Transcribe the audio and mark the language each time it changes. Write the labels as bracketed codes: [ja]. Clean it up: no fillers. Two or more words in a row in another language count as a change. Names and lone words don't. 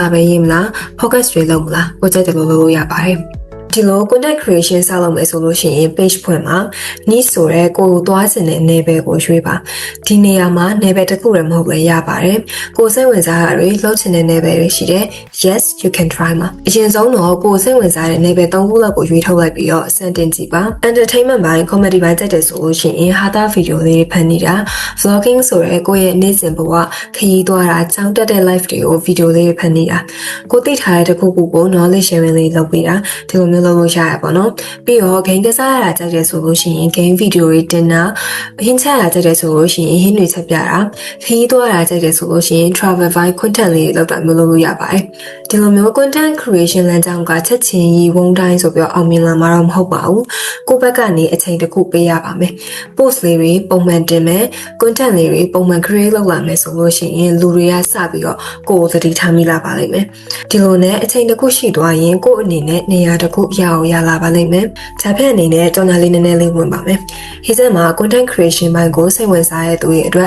[my] ပဲရေးမလား focus တွေလုပ်မလားကိုကြိုက်တယ်လို့လုပ်လို့ရပါတယ်ဒီလို [en] content creation [my] စလုပ်မယ်ဆိုလို့ရှိရင် page ဖွင့်မှာ niche ဆိုတဲ့ကိုယ်သွားစင်တဲ့ level ကိုရွေးပါဒီနေရာမှာ level တစ်ခုလည်းမဟုတ်လည်းရပါတယ်ကိုယ်စိတ်ဝင်စားတာတွေလုပ်ချင်တဲ့ level တွေရှိတယ် [en] yes you can try [my] မှာအရင်ဆုံးတော့ကိုယ်စိတ်ဝင် စားတဲ့ level 3ခုလောက်ကိုရွေးထုတ်လိုက်ပြီးတော့စတင်ကြည့်ပါ entertainment ဘိုင်း comedy ဘိုင်းတက်တယ်ဆိုလို့ရှိရင်ဟာတာ video လေးဖန်နေတာ vlogging ဆိုတဲ့ကိုယ့်ရဲ့နေ့စဉ်ဘဝခရီးသွားတာကြောင်းတက်တဲ့ live တွေကို video လေးဖန်နေတာကိုသိထားတဲ့တစ်ခုခုကို [en] knowledge sharing [my] လေးလုပ်ပေးတာဒီလိုမျိုးလုပ်လို့ရရပါတော့ပြီးတော့ game ကစားရတာကြိုက်တယ်ဆိုလို့ရှိရင် [en] game video [my] တွေတင်တာအဟင်းချရတာကြိုက်တယ်ဆိုလို့ရှိရင်ဟင်းတွေချက်ပြ တာခရီးသွားတာကြိုက်တယ်ဆိုလို့ရှိရင် [en] travel vibe content [my] လေးလုပ်တာမျိုးလုပ်လို့ရပါတယ်ဒီလိုမျိုး [en] content creation [my] လမ်းကြောင်းကချက်ချင်းကြီးဝုန်းတိုင်း ဆိုပြီးတော့အောင်မြင်လာမှာတော့မဟုတ်ပါဘူးကိုယ့်ဘက်ကနေအချိန်တစ်ခုပေးရပါမယ် post လေးတွေပုံမှန်တင်မယ် content လေးတွေပုံမှန် create လုပ်လာမယ်ဆိုလို့ရှိရင်လူတွေကစပြီးတော့ကိုယ်သတိထားမိလာပါလိမ့်မယ်ဒီလိုနဲ့အချိန်တစ်ခုရှိသွားရင်ကိုယ့်အနေနဲ့နေရာတစ်ခုရအောင်ရလာပါလိမ့်မယ်။ဂျာဖက်အနေနဲ့ကြော်ညာလေးနည်းနည်းလေးဝင်ပါမယ်။ဟိစက်မှာ [en] content creation [my] ဘိုင်းကိုစိတ်ဝင်စားတဲ့သူတွေအတွက်